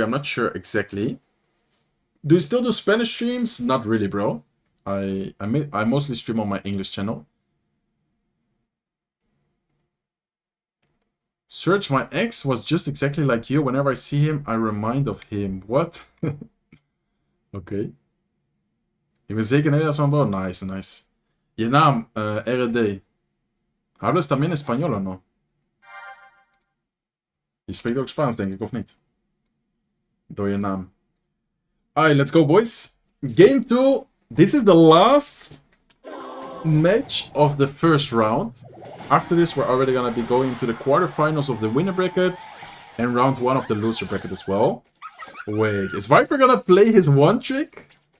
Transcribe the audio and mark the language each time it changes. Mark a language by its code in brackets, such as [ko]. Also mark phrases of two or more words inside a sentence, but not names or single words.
[en] I'm not sure exactly. Do you still do Spanish streams? Not really, bro. I mostly stream on my English channel. Search, my ex was just exactly like you. Whenever I see him, I remind of him. What? Okay. [nl] Ik ben zeker Nederlands, [en] man, bro. Nice, nice. [nl] Je naam, RD. [es] Hablas también español o no? [nl] Je spreekt ook Spaans, denk ik, of niet? Door je naam. [en] Alright, let's go, boys. Game 2. This is the last match of the first round. After this, we're already going to be going to the quarterfinals of the winner bracket and round 1 of the loser bracket as well. Wait, is Viper going to play his one trick?